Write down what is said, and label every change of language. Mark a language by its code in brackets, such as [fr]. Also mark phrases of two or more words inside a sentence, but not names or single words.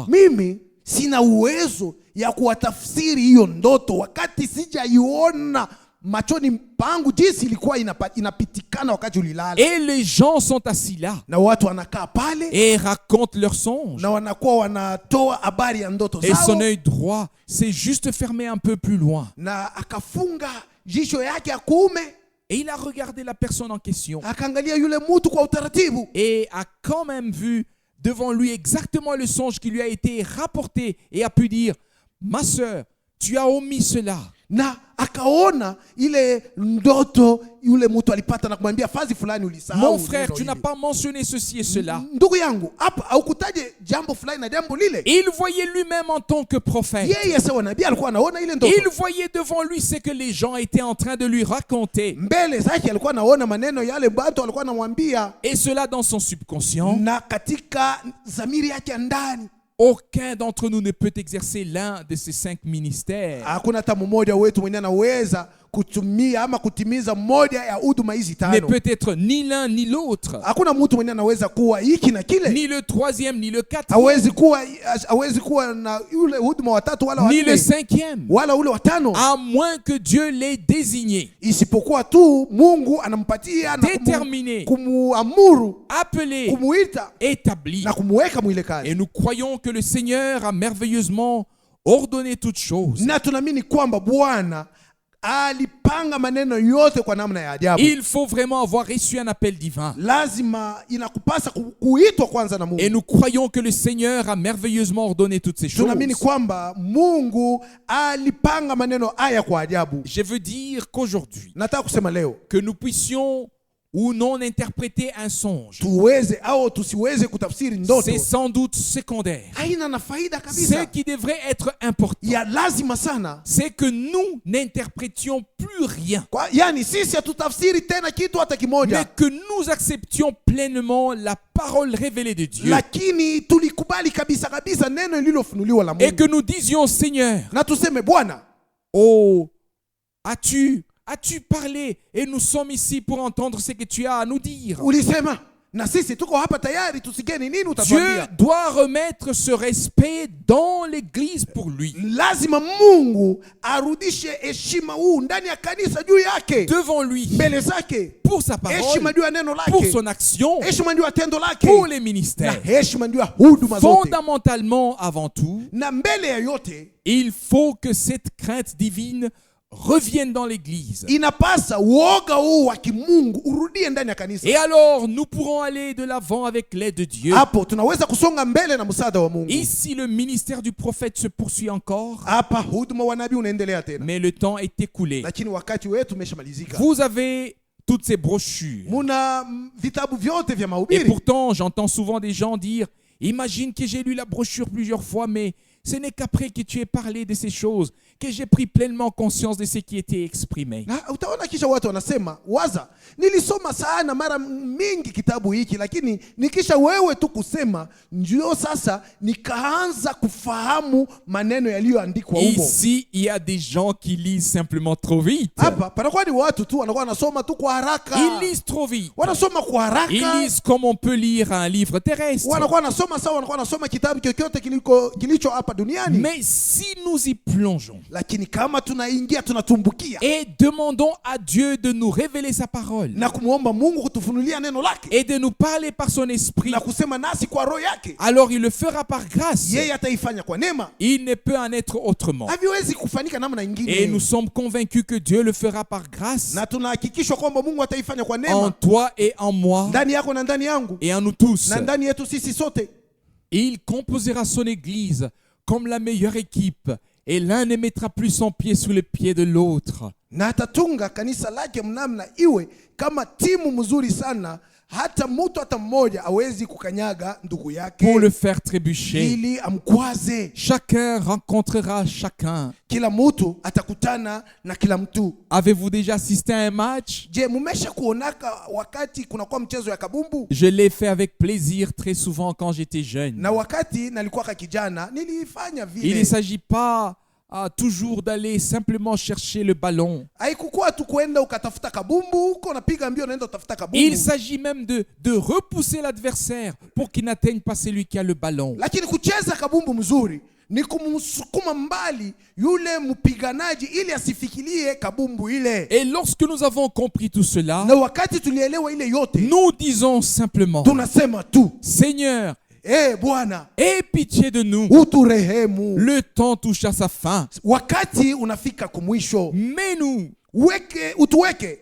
[sw] mimi sina uwezo ya kuwatafsiri hiyo ndoto wakati sijaiona machoni pangu jinsi ilikuwa inapitikana wakati ulilala. [fr] Et les gens sont assis là [sw] Na watu wanakaa pale [fr] et racontent leur songe. [sw] na wanakuwa wanatoa habari ya ndoto [fr] Et son [sw] zao, [fr] œil droit s'est juste fermé un peu plus loin. [sw] na akafunga jicho yake ya kuume, [fr] Et il a regardé la personne en question [sw] akaangalia yule mtu kwa utaratibu, [fr] et a quand même vu devant lui exactement le songe qui lui a été rapporté et a pu dire, ma sœur, tu as omis cela. [sw] na akaona ile ndoto yule mtu alipata na kumwambia fazi fulani ulisahau. [fr] Mon frère, [sw] neno [fr] tu n'as [sw] hili. [fr] pas mentionné ceci et cela. [sw] Ndugu yangu, hapa haukutaje jambo fulani na jambo lile. [fr] Il voyait lui-même en tant que prophète. [sw] Yeye sawa nabii alikuwa anaona ile ndoto. [fr] Il voyait devant lui ce que les gens étaient en train de lui raconter. [sw] Mbele zake alikuwa anaona maneno yale watu alikuwa anamwambia, [fr] Et cela dans son subconscient. [sw] na katika zamiri yake ya ndani. [fr] Aucun d'entre nous ne peut exercer l'un de ces 5 ministères. [sw] Hakuna hata mmoja wetu mwenye anaweza kutumia ama kutimiza moja ya huduma hizi [fr] Ne [sw] tano. [fr] peut être ni l'un ni l'autre. [sw] Hakuna mtu mwenye anaweza kuwa hiki na kile. [fr] Ni le 3e, ni le 4e, [sw] Hawezi kuwa na yule huduma watatu wala [fr] ni le [sw] wanne [fr] 5e. [sw] wala ule watano, [fr] À moins que Dieu l'ait désigné, [sw] isipokuwa tu Mungu anampatia na [fr] déterminé, [sw] kumuamuru, [fr] appelé, [sw] kumuita [fr] établi. [sw] na kumuweka mwile [fr] Et [sw] kazi. [fr] nous croyons que le Seigneur a merveilleusement ordonné toutes choses. [sw] Na tunaamini kwamba Bwana alipanga maneno yote kwa namna ya ajabu. [fr] Il faut vraiment avoir reçu un appel divin. [sw] Lazima inakupasa kuitwa kwanza na [fr] Et [sw] Mungu. [fr] nous croyons que le Seigneur a merveilleusement ordonné toutes ces choses. [sw] Tunaamini kwamba Mungu alipanga maneno haya kwa ajabu. [fr] Je veux dire qu'aujourd'hui, [sw] Nataka kusema leo [fr] que nous puissions ou non interpréter un songe, [sw] tuweze au tusiweze kutafsiri ndoto [fr] c'est sans doute secondaire. [sw] haina na faida [fr] Ce [sw] kabisa. [fr] qui devrait être important, [sw] Ya lazima sana, [fr] c'est que nous n'interprétions plus rien, [sw] yani sisi hatutafsiri tena kitu hata [fr] mais [sw] kimoja, [fr] que nous acceptions pleinement la parole révélée de Dieu [sw] lakini tulikubali kabisa kabisa neno lililofunuliwa la [fr] et que [sw] Mungu, [fr] nous disions, Seigneur, [sw] na tuseme Bwana, [fr] oh, as-tu parlé et nous sommes ici pour entendre ce que tu as à nous dire. [sw] ulisema na sisi tuko hapa tayari tusikie ni nini [fr] Dieu [sw] utatuambia. [fr] doit remettre ce respect dans l'église pour lui, [sw] Lazima Mungu arudishe heshima huu ndani ya kanisa juu yake, [fr] devant lui, [sw] mbele zake, [fr] pour sa parole, [sw] heshima juu ya neno [fr] pour [sw] lake, [fr] son action, [sw] heshima juu ya tendo lake, [fr] pour les [sw] na [fr] ministères. [sw] heshima juu ya huduma zote. [fr] Fondamentalement, avant tout, [sw] Na mbele ya yote [fr] il faut que cette crainte divine revienne dans l'église. [sw] inapasa uoga huu wa kimungu urudie ndani ya kanisa. [fr] Et alors, nous pourrons aller de l'avant avec l'aide de Dieu. [sw] Hapo tunaweza kusonga mbele na msaada wa Mungu. [fr] Ici, le ministère du prophète se poursuit encore, [sw] Hapa huduma wa nabii unaendelea tena, [fr] mais le temps est écoulé. [sw] lakini wakati wetu umeshamalizika. [fr] Vous avez toutes ces brochures. [sw] Muna vitabu vyote vya [fr] Et [sw] mahubiri, [fr] pourtant, j'entends souvent des gens dire, imagine que j'ai lu la brochure plusieurs fois, mais ce n'est qu'après que tu aies parlé de ces choses que j'ai pris pleinement conscience de ce qui était exprimé. [sw] na utaona kisha watu wanasema, waza, nilisoma sana mara mingi kitabu hiki, lakini nikisha wewe tu kusema, ndio sasa nikaanza kufahamu maneno yaliyoandikwa humo. [fr] Ici, il y a des gens qui lisent simplement trop vite. [sw] Hapa panakuwa ni watu tu wanakuwa wanasoma tu kwa haraka, [fr] Ils lisent trop vite. [sw] wanasoma kwa haraka, [fr] Ils lisent comme on peut lire un livre terrestre. [sw] wanakuwa wanasoma sawa, wanakuwa wanasoma kitabu chochote kilicho hapa duniani. [fr] Mais si nous y plongeons [sw] Lakini kama tunaingia tunatumbukia [fr] et demandons à Dieu de nous révéler sa parole [sw] na kumwomba Mungu kutufunulia neno lake [fr] et de nous parler par son esprit, [sw] na kusema nasi kwa roho yake, [fr] alors il le fera par grâce. [sw] yeye ataifanya kwa neema. [fr] Il ne peut en être autrement. [sw] Haviwezi kufanyika namna [fr] Et [sw] nyingine, [fr] nous sommes convaincus que Dieu le fera par grâce [sw] na tunahakikishwa kwamba Mungu ataifanya kwa [fr] en [sw] neema [fr] toi et en moi [sw] ndani yako na ndani yangu [fr] et en nous tous. [sw] na ndani yetu sisi sote. [fr] Et il composera son église comme la meilleure équipe, et l'un ne mettra plus son pied sous le pied de l'autre. [sw] Na atatunga kanisa lake mnamna iwe kama timu mzuri sana, hata mtu hata mmoja hawezi kukanyaga ndugu yake [fr] Pour le faire trébucher, [sw] ili amkwaze. [fr] chacun rencontrera chacun. [sw] Kila mtu atakutana na kila mtu. [fr] Avez-vous déjà assisté à un match? [sw] Je, mumesha kuonaka wakati kunakuwa mchezo ya kabumbu? [fr] Je l'ai fait avec plaisir très souvent quand j'étais jeune. [sw] Na wakati nalikuwa kijana nilifanya [fr] Il ne [sw] vile. [fr] s'agit pas toujours d'aller simplement chercher le ballon. [sw] Haikukuwa tu kwenda ukatafuta kabumbu huko napiga mbio naenda utafuta kabumbu. [fr] Il s'agit même de repousser l'adversaire pour qu'il n'atteigne pas celui qui a le ballon. [sw] Lakini kucheza kabumbu mzuri ni kumsukuma mbali yule mpiganaji ili asifikirie kabumbu ile. [fr] Et lorsque nous avons compris tout cela, [sw] Na wakati tulielewa ile yote, [fr] nous disons simplement, [sw] tunasema tu, [fr] Seigneur, [sw] Bwana, [fr] aie pitié de nous. [sw] uturehemu. [fr] Le temps touche à sa fin. [sw] Wakati unafika kumwisho, [fr] Mais nous, [sw] utuweke,